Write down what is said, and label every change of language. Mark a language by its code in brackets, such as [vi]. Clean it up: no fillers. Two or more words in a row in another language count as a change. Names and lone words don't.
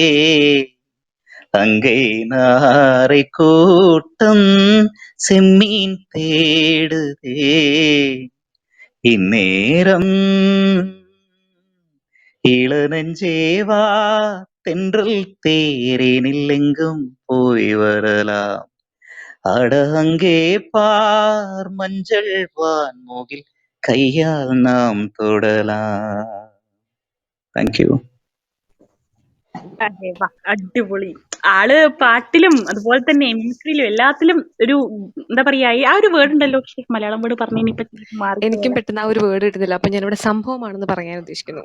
[ta] அங்கை நாரை கூட்டம் செம்மீன் தேடுதே இந்நேரம் இளநெஞ்சேவா தென்றல் தேரேனிலெங்கும் போய் வரலாம் அட அங்கே பார் மஞ்சள் வான்முகில் கையால் நாம் தொடலாம். [en] Thank you. [ml] അതെ വാ, അടിപൊളി. ആള് പാട്ടിലും അതുപോലെ തന്നെ മിമിക്രിയിലും എല്ലാത്തിലും ഒരു എന്താ പറയാ ആ ഒരു വേർഡ് ഉണ്ടല്ലോ, പക്ഷേ മലയാളം വേർഡ് പറഞ്ഞു ഇനിയിപ്പോ മാറി. എനിക്കും പെട്ടെന്ന് ആ ഒരു വേർഡ് കിട്ടുന്നില്ല. അപ്പൊ ഞാനിവിടെ സംഭവമാണെന്ന് പറയാൻ ഉദ്ദേശിക്കുന്നു.